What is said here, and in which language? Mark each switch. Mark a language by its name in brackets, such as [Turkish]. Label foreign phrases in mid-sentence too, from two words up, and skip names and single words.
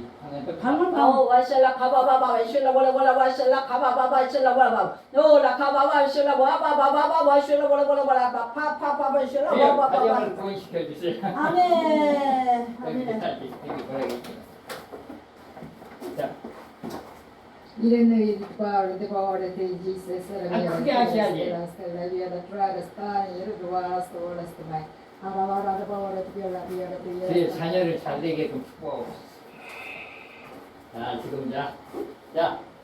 [Korean] 방금 와실라 가바바바 와실라 볼라 와실라 가바바바 와실라 볼라 노라 가바바 와실라 와바바바바 와실라 볼라 파파파 와실라 와바바바. 가정을 구원시켜 주세요. 아멘. 자, Irene Paolo de Paolo de Jesus 그게 하셔야지. la via da traeras tani ruas tolas tamai aravara da Paolo de via 제 자녀를 잘 되게끔 축복하고 자, 지금 자,